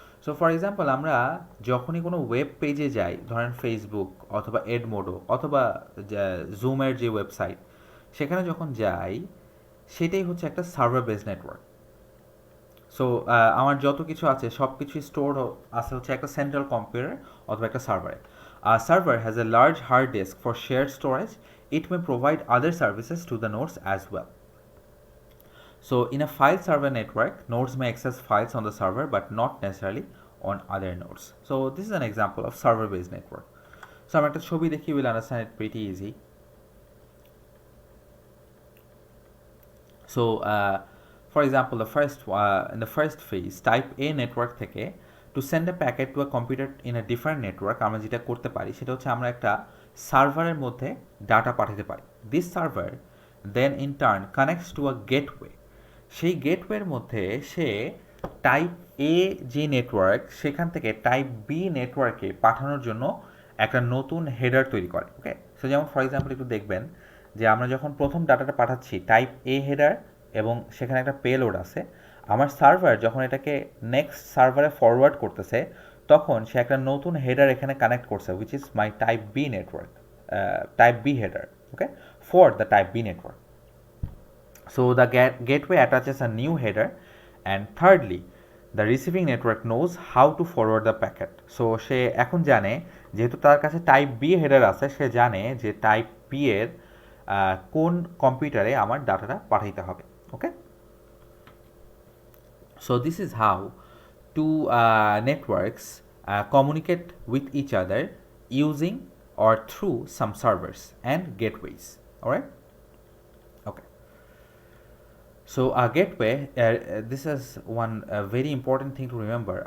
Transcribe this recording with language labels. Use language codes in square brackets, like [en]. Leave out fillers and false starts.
[bn] So for example, আমরা যখনই কোনো ওয়েব পেজে যাই, ধরেন ফেসবুক অথবা এডমোডো অথবা জুমের যে ওয়েবসাইট, সেখানে যখন যাই সেটাই হচ্ছে একটা সার্ভার বেস নেটওয়ার্ক। সো আমার যত কিছু আছে সব কিছুই স্টোর আছে হচ্ছে একটা সেন্ট্রাল কম্পিউটার অথবা একটা সার্ভারে। [en] Server has a large hard disk for share storage. It may provide other services to the nodes as well. So in a file server network, nodes may access files on the server but not necessarily on other nodes. So this is an example of server based network. So I'm [bn] একটা ছবি দেখি, [en] you will understand it pretty easy. So for example, in the first phase, type A network থেকে to send a packet to a computer in a different network, [bn] আমরা যেটা করতে পারি সেটা হচ্ছে আমরা একটা সার্ভারের মধ্যে ডাটা পাঠাতে পারি। [en] This server then in turn connects to a gateway. [bn] সেই গেটওয়ের মধ্যে সে টাইপ এ যে নেটওয়ার্ক, সেখান থেকে টাইপ বি নেটওয়ার্কে পাঠানোর জন্য একটা নতুন হেডার তৈরি করে। ওকে, সো যেমন ফর এক্সাম্পল একটু দেখবেন যে আমরা যখন প্রথম ডাটাটা পাঠাচ্ছি টাইপ এ হেডার এবং সেখানে একটা পেলোড আছে, আমার সার্ভার যখন এটাকে নেক্সট সার্ভারে ফরওয়ার্ড করতেছে তখন সে একটা নতুন হেডার এখানে কানেক্ট করছে, [en] which is my type B network, [bn] type B header, okay, for the type B network. [en] So the gateway attaches a new header, and thirdly the receiving network knows how to forward the packet. [bn] So সে এখন জানে, যেহেতু তার কাছে type B header আছে, সে জানে যে type B এর কোন কম্পিউটারে আমার ডাটাটা পাঠাইতে হবে। [en] Okay, so this is how two networks communicate with each other using or through some servers and gateways. Alright, okay. So a gateway, this is one very important thing to remember.